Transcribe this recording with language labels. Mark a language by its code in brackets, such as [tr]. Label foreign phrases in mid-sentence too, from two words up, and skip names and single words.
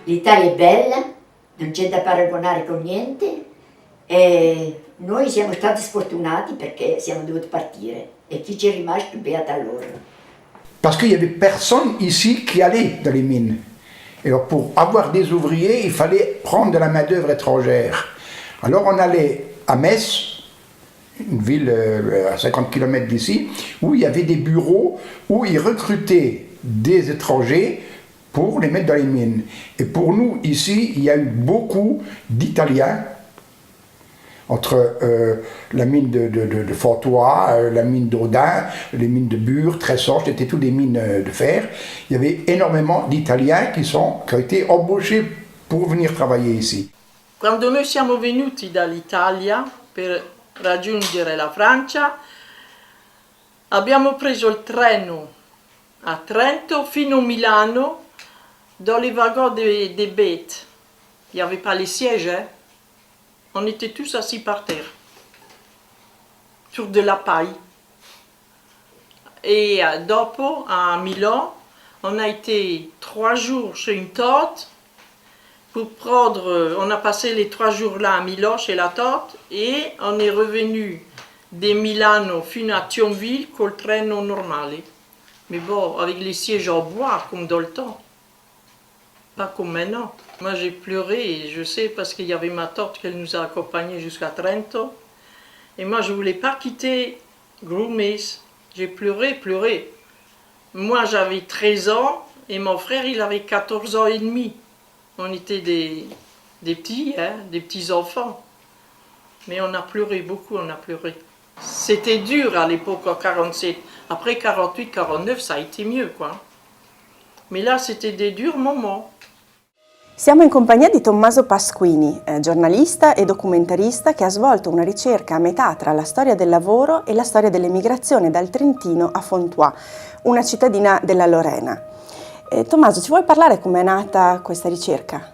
[it] l'Italia è bella, non c'è da paragonare con niente e noi siamo stati sfortunati perché siamo dovuti partire e chi ci è rimasto beata loro. [fr] Parce qu'il n'y avait personne ici qui allait dans les mines. Et alors pour avoir des ouvriers, il fallait prendre de la main-d'œuvre étrangère. Alors on allait à Metz, une ville à 50 km d'ici, où il y avait des bureaux où ils recrutaient des étrangers pour les mettre dans les mines. Et pour nous, ici, il y a eu beaucoup d'Italiens, entre la mine de Fortois, la mine d'Audin, les mines de Bure, Tressorge, c'était toutes des mines de fer. Il y avait énormément d'Italiens qui ont été embauchés pour venir travailler ici. [it] Quando noi siamo venuti dall'Italia per raggiungere la Francia, abbiamo preso il treno a Trento fino a Milano [fr] dans les wagons des bêtes. Il n'y avait pas les sièges, hein? On était tous assis par terre, sur de la paille. Et dopo, à Milan, on a été 3 jours chez une tante pour prendre, on a passé les 3 jours là à Milan chez la tante et on est revenu de Milano fino à Thionville [it] col treno normale. [fr] Mais bon, avec les sièges en bois comme dans le temps. Pas comme maintenant. Moi j'ai pleuré, je sais, parce qu'il y avait ma tante qui nous a accompagnés jusqu'à Trento. Et moi je voulais pas quitter Grumes. J'ai pleuré. Moi j'avais 13 ans et mon frère il avait 14 ans et demi. On était des petits, hein, des petits enfants. Mais on a pleuré, beaucoup on a pleuré. C'était dur à l'époque en 47. Après 48, 49 ça a été mieux quoi. Mais là c'était des durs moments. [it] Siamo in compagnia di Tommaso Pasquini, giornalista e documentarista che ha svolto una ricerca a metà tra la storia del lavoro e la storia dell'emigrazione dal Trentino a Fontois, una cittadina della Lorena. Tommaso, ci vuoi parlare come è nata questa ricerca?